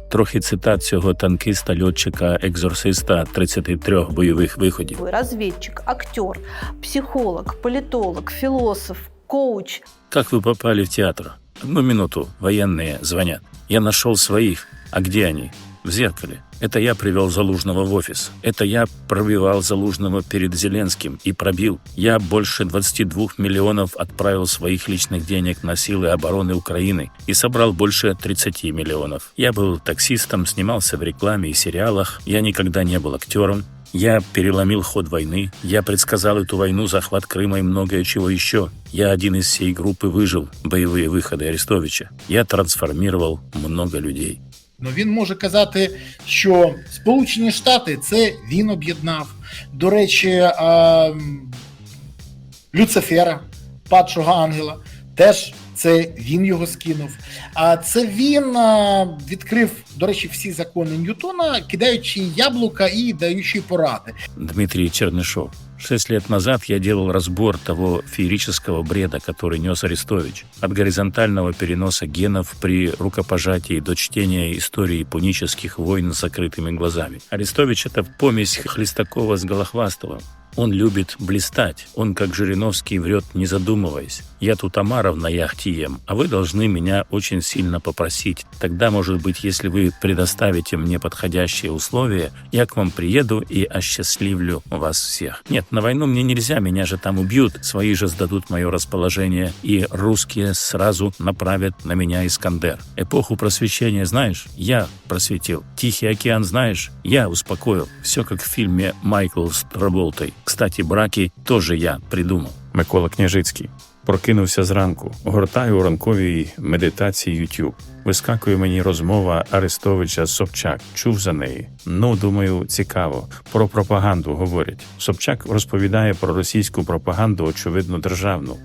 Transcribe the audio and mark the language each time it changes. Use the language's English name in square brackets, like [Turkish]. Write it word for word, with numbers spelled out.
[Ukrainian] Трохи цитат цього танкіста-льотчика-екзорциста тридцяти трьох бойових виходів. Розвідчик, актер, психолог, політолог, філософ, коуч. [Russian] Как вы попали в театр? Одну минуту, военные звонят. Я нашел своих. А где они? В зеркале. Это я привел Залужного в офис. Это я пробивал Залужного перед Зеленским и пробил. Я больше двадцати двух миллионов отправил своих личных денег на силы обороны Украины и собрал больше тридцати миллионов. Я был таксистом, снимался в рекламе и сериалах. Я никогда не был актером. Я переломил ход войны. Я предсказал эту войну, захват Крыма и многое чего еще. Я один из всей группы выжил. [Ukrainian] Бойовые выходи Арестовича. [Russian] Я трансформировал много людей. [Ukrainian] Ну, він може казати, що Сполучені Штати – це він об'єднав. До речі, а, Люцифера, падшого ангела, теж це він його скинув. А це він а, відкрив, до речі, всі закони Ньютона, кидаючи яблука і даючи поради. [Russian] Дмитрий Чернышов. Шесть лет назад я делал разбор того феерического бреда, который нес Арестович. От горизонтального переноса генов при рукопожатии до чтения истории пунических войн с закрытыми глазами. Арестович — это помесь Хлестакова с Голохвастовым. Он любит блистать. Он, как Жириновский, врет, не задумываясь. Я тут омаров на яхте ем, а вы должны меня очень сильно попросить. Тогда, может быть, если вы предоставите мне подходящие условия, я к вам приеду и осчастливлю вас всех. Нет, на войну мне нельзя, меня же там убьют. Свои же сдадут мое расположение, и русские сразу направят на меня Искандер. Эпоху просвещения знаешь? Я просветил. Тихий океан знаешь? Я успокоил. Все как в фильме «Майкл с Траволтой». Кстати, [Ukrainian] браки теж я придумав. Микола Княжицький. Прокинувся зранку. Гортаю у ранковій медитації YouTube. Вискакує мені розмова Арестовича з Собчак. Чув за неї. Ну, думаю, цікаво. Про пропаганду говорять. Собчак розповідає про російську пропаганду, очевидно, державну.